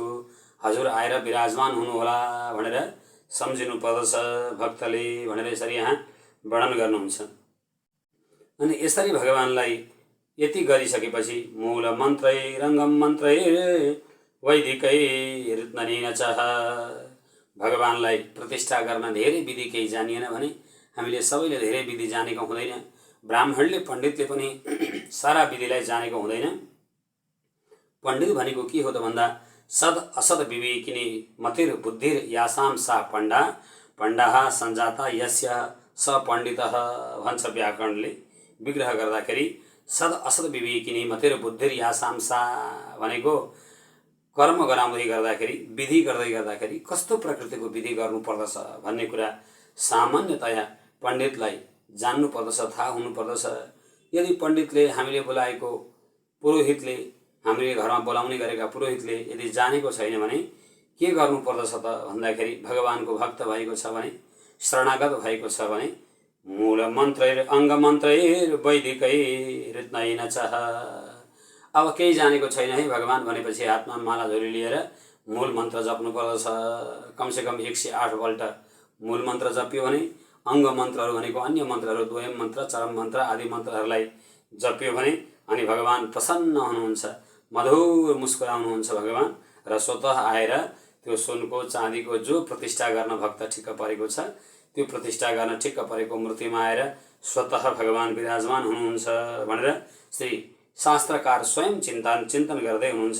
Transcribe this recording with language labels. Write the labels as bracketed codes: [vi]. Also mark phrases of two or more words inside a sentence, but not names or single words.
[ne] हजुर आएर विराजमान हुनुहोला भनेर सम्झिनु पर्दछ भक्तले भनेर यसरी यहाँ वर्णन गर्नुहुन्छ। अनि यसरी भगवानलाई यति गरिसकेपछि [sa] मूल मन्त्रै रङ्गम मन्त्रै वैदिकै ऋत्ननेन च। [ne] भगवानलाई प्रतिष्ठा गर्न धेरै विधि केही जानिएन भने हामीले सबैले धेरै विधि जानेको हुँदैन। ब्राह्मणले पण्डितले पनि सारा विधिलाई जानेको हुँदैन। पण्डित भनेको के हो त भन्दा [sa] सद असद विवेकिनी मतिर बुद्धिर यासाम सा पण्डा पण्डा सञ्जाता यस्य स पण्डितः [ne] भन्छ व्याकरणले विग्रह गर्दाखेरि। [sa] सद असद विवेकिनी मतिर बुद्धिर यासाम सा [ne] भनेको कर्म गराउँदै गर्दाखेरि विधि गर्दै गर्दाखेरि कस्तो प्रकृतिको विधि गर्नुपर्दछ भन्ने कुरा सामान्यतया पण्डितलाई जान्नुपर्दछ, थाहा हुनुपर्दछ। यदि पण्डितले हामीले बोलाएको पुरोहितले हामीले घरमा बोलाउने गरेका पुरोहितले यदि जानेको छैन भने के गर्नुपर्दछ त भन्दाखेरि भगवानको भक्त भएको छ भने, शरणागत भएको छ भने [sa] मूल मन्त्रैर अङ्ग मन्त्रैर वैदिकै ऋत्ननेन च। [ne] अब केही जानेको छैन है भगवान भनेपछि हातमा माला झोली लिएर मूल मन्त्र जप्नु पर्दछ। कमसेकम 108 पल्ट मूल मन्त्र जप्यो भने, अङ्ग मन्त्रहरू भनेको अन्य मन्त्रहरू द्वयम मन्त्र चरम मन्त्र आदि मन्त्रहरूलाई जप्यो भने अनि भगवान प्रसन्न हुनुहुन्छ, मधुर मुस्कुराउनुहुन्छ भगवान, र स्वतः आएर त्यो सुनको चाँदीको जो प्रतिष्ठा गर्न भक्त ठिक्क परेको छ त्यो प्रतिष्ठा गर्न ठिक्क परेको मूर्तिमा आएर स्वतः भगवान विराजमान हुनुहुन्छ भनेर श्री शास्त्रकार स्वयं चिन्तन गर्दै हुनुहुन्छ।